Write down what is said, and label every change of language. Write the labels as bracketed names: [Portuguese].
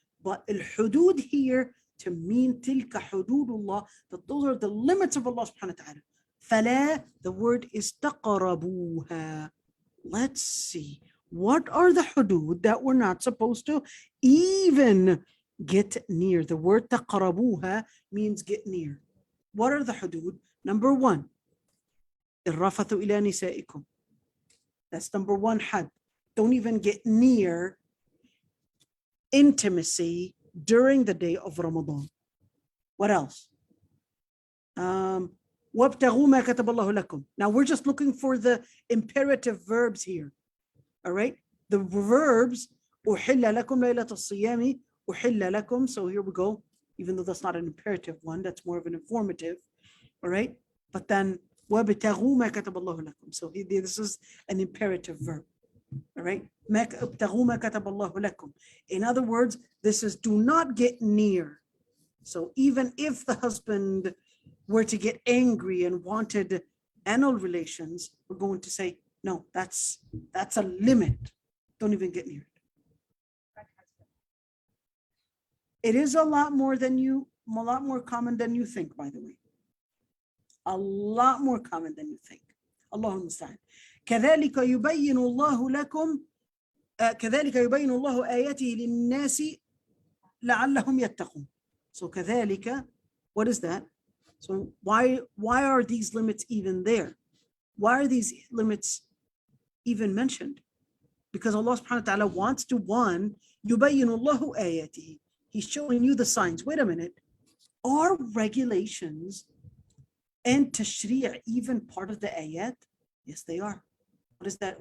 [English] But al-hudud here to mean [Arabic] tilka hududullah, [English] that those are the limits of Allah subhanahu wa ta'ala. فلا, the word is تقربوها. Let's see. What are the hudud that we're not supposed to even get near? The word تقربوها means get near. What are the hudud? Number one, [Arabic] الرفث إلى نسائكم. [English] That's number one had. Don't even get near intimacy during the day of Ramadan. What else? [Arabic] وَابْتَغُوا مَا كَتَبَ اللَّهُ لَكُمْ. [English] Now we're just looking for the imperative verbs here. All right? The verbs, [Arabic] أُحِلَّ لَكُمْ لَيْلَةَ الصِّيَامِ أُحِلَّ لَكُمْ. [English] So here we go. Even though that's not an imperative one, that's more of an informative. All right? But then [Arabic] وَابْتَغُوا مَا كَتَبَ اللَّهُ لَكُمْ. [English] So this is an imperative verb. All right? [Arabic] ابْتَغُوا مَا كَتَبَ اللَّهُ لَكُمْ. [English] In other words, this is do not get near. So even if the husband were to get angry and wanted anal relations, we're going to say, no, that's a limit. Don't even get near it. It is a lot more common than you think, by the way. A lot more common than you think. [Arabic] Allahumma musta'an. كذلك يبين الله لكم كذلك يبين الله آياته للناس لعلهم يتقون. [English] So كذلك, what is that? So why are these limits even there? Why are these limits even mentioned? Because Allah subhanahu wa ta'ala wants to, one, [Arabic] يبين الله آياته. [English] He's showing you the signs. Wait a minute. Are regulations and tashri' even part of the ayat? Yes, they are. What is that?